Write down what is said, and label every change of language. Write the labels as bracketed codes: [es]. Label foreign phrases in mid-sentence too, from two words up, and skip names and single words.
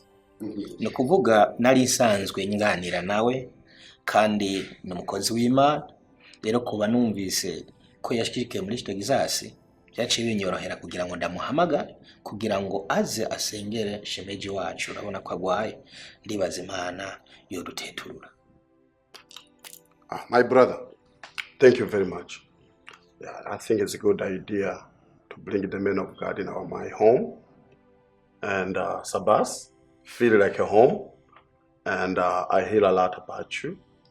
[rn] No kuvuga nari isanzwe nganira nawe kandi ni umukozi w'Imana, rero kuba numvise ko yashikike muri Texas byaciye binyorohera kugira ngo ndamuhamagara kugira ngo aze asengere shemeji wacu. Urabona ko agwaye, ndibaza Imana yoduteturura. [en] My brother, thank you very much. Yeah, I think it's a good idea to bring the men of God in my home. And Sabas, feel like a home. And I hear a lot about you.